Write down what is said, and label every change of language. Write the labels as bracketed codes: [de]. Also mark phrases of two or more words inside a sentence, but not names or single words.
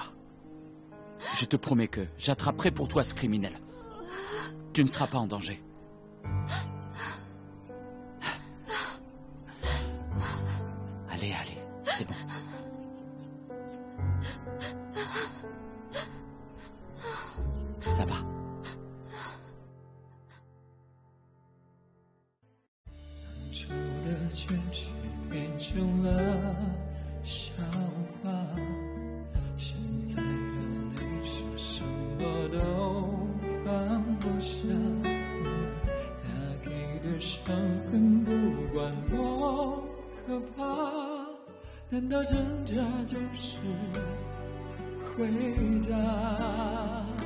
[fr] Je te promets que j'attraperai pour toi ce criminel. Tu ne seras pas en danger. Allez, allez, c'est bon. Ça va. [zh] 变成了笑话，现在的你说什么都放不下，他给的伤痕不管多可怕，难道挣扎就是回答？